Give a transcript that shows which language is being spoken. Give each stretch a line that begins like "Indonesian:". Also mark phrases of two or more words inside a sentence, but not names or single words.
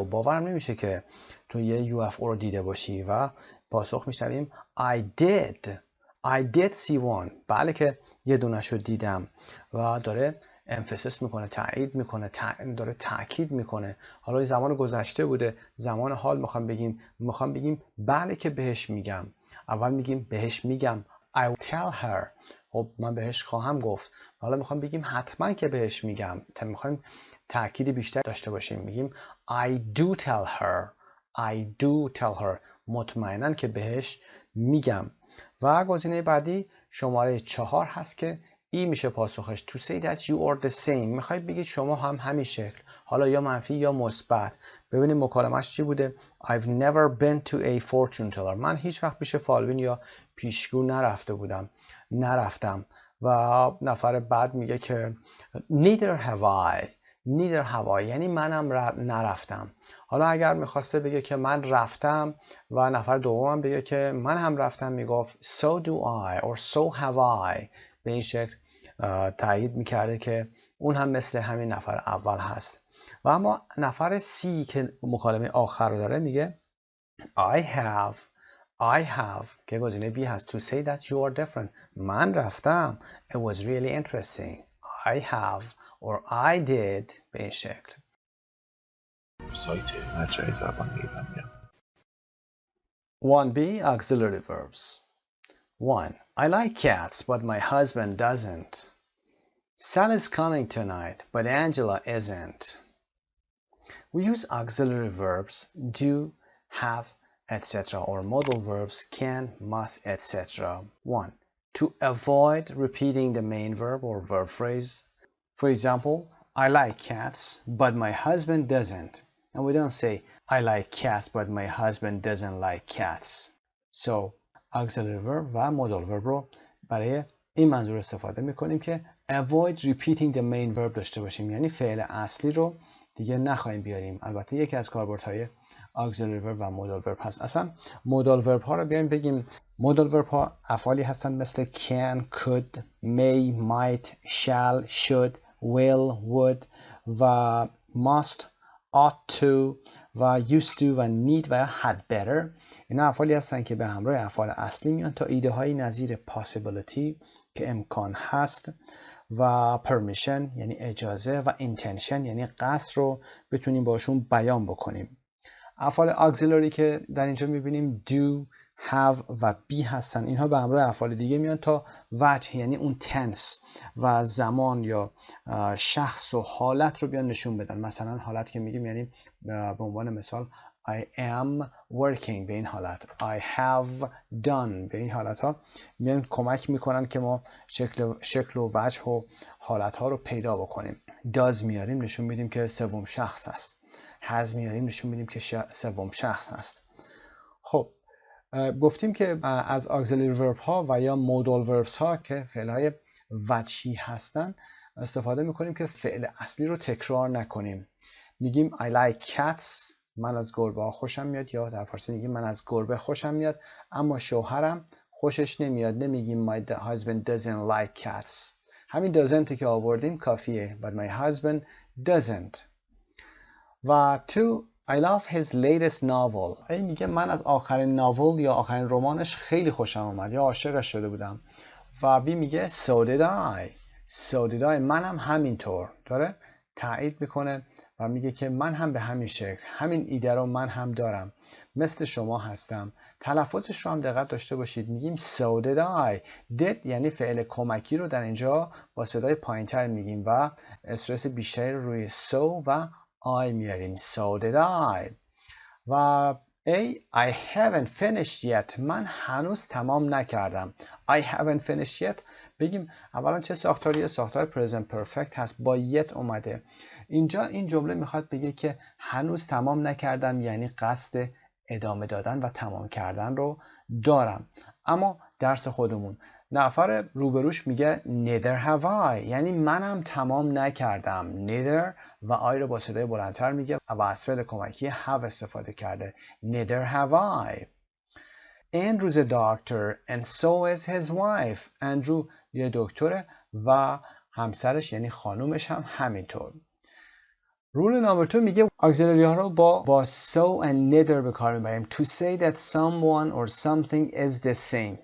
Persian: باورم نمیشه که تو یه UFO رو دیده باشی. و پاسخ میشنویم
English: I did see one.
Persian: بله که یه دونش رو دیدم. و داره emphasis میکنه، تایید میکنه، داره تاکید میکنه. حالا زمان گذشته بوده، زمان حال میخوام بگیم بله که بهش میگم. اول میگیم بهش میگم
English: I will tell her.
Persian: خب من بهش خواهم گفت. حالا میخوام بگیم حتما که بهش میگم. میخوایم تاکید بیشتر داشته باشیم.
English: میگیم I do tell her.
Persian: مطمئناً که بهش میگم. و گزینه بعدی شماره 4 هست که ای میشه پاسخش.
English: To say that you are the same.
Persian: میخوای بگید شما هم همین شکل. حالا یا منفی یا مثبت. ببینیم مکالمش چی بوده.
English: I've never been to a fortune teller.
Persian: من هیچ وقت پیش فالبین یا پیشگو نرفتم. و نفر بعد میگه که
English: neither have I.
Persian: یعنی منم نرفتم. حالا اگر میخواسته بگه که من رفتم و نفر دومم بگه که من هم رفتم، میگفت
English: so do I or so have I.
Persian: به این شکل تایید میکرده که اون هم مثل همین نفر اول هست. و اما نفر سی که مکالمه آخر رو داره میگه
English: I have
Persian: که گزینه بی هست
English: to say that you are different.
Persian: من رفتم.
English: It was really interesting. I have or I did.
Persian: به این شکل. سایت مجموعه زبان ایرانیان.
English: 1B auxiliary verbs. 1. I like cats, but my husband doesn't. Sally's coming tonight, but Angela isn't. We use auxiliary verbs do, have, etc. or modal verbs can, must, etc. 1. To avoid repeating the main verb or verb phrase. For example, I like cats, but my husband doesn't. And we don't say, I like cats, but my husband doesn't like cats. So, auxiliary verb
Persian: و
English: modal verb
Persian: رو برای این منظور استفاده میکنیم که
English: avoid repeating the main verb
Persian: داشته باشیم. یعنی فعل اصلی رو دیگه نخواهیم بیاریم. البته یکی از کاربردهای
English: auxiliary verb
Persian: و
English: modal verb
Persian: هست. اصلا
English: modal verb
Persian: ها رو بیایم بگیم.
English: modal verb
Persian: ها افعالی هستن مثل
English: can, could, may, might, shall, should, will, would
Persian: و
English: must, ought to
Persian: و
English: used to
Persian: و need و
English: had better.
Persian: اینا افعالی هستن که به همراه افعال اصلی میان تا ایده های نظیر possibility که امکان هست و permission یعنی اجازه و intention یعنی قصد رو بتونیم باشون بیان بکنیم. افعال auxiliary که در اینجا میبینیم
English: do, have
Persian: و be هستن. اینها به همراه افعال دیگه میان تا وجه یعنی اون tense و زمان یا شخص و حالت رو بیان نشون بدن. مثلا حالت که میگیم یعنی به عنوان مثال
English: I am working
Persian: به این حالت،
English: I have done
Persian: به این حالت ها میان کمک میکنن که ما شکل و وجه و حالت ها رو پیدا بکنیم. does میاریم نشون میدیم که سوم شخص است. has میاریم نشون میدیم که سوم شخص است. خب گفتیم که از
English: auxiliary verb
Persian: ها و یا
English: modal verbs
Persian: ها که فعل های وجهی هستن استفاده میکنیم که فعل اصلی رو تکرار نکنیم.
English: میگیم I like cats،
Persian: من از گربه ها خوشم میاد، یا در فارسی میگیم من از گربه خوشم میاد اما شوهرم خوشش نمیاد.
English: نمیگیم my husband doesn't like cats.
Persian: همین doesn't که آوردیم کافیه.
English: But my husband doesn't. و two, I love his latest novel.
Persian: این میگه من از آخرین ناول یا آخرین رمانش خیلی خوشم اومد یا عاشقش شده بودم. و بی میگه
English: so did I. so did I.
Persian: منم همینطور. داره تایید میکنه و میگه که من هم به همین شکل همین ایده رو من هم دارم، مثل شما هستم. تلفظش رو هم دقت داشته باشید.
English: میگیم so did I.
Persian: did یعنی فعل کمکی رو در اینجا با صدای پایینتر میگیم و استرس بیشتری رو روی so و I میاریم.
English: so did I. و I haven't finished yet.
Persian: من هنوز تمام نکردم.
English: I haven't finished yet.
Persian: بگیم اولا چه ساختاریه؟ ساختار
English: present perfect
Persian: هست با yet اومده. اینجا این جمله میخواد بگه که هنوز تمام نکردم، یعنی قصد ادامه دادن و تمام کردن رو دارم. اما درس خودمون نفر روبروش میگه
English: neither have I،
Persian: یعنی منم تمام نکردم. neither و I رو با صدای بلندتر میگه و از فعل کمکی have استفاده کرده.
English: neither have I. Andrew's a doctor and so is his wife.
Persian: اندرو یه دکتره و همسرش یعنی خانومش هم همینطور.
English: rule number
Persian: 2 میگه auxiliary ها رو با
English: so and neither
Persian: به کار میبریم.
English: To say that someone or something is the same.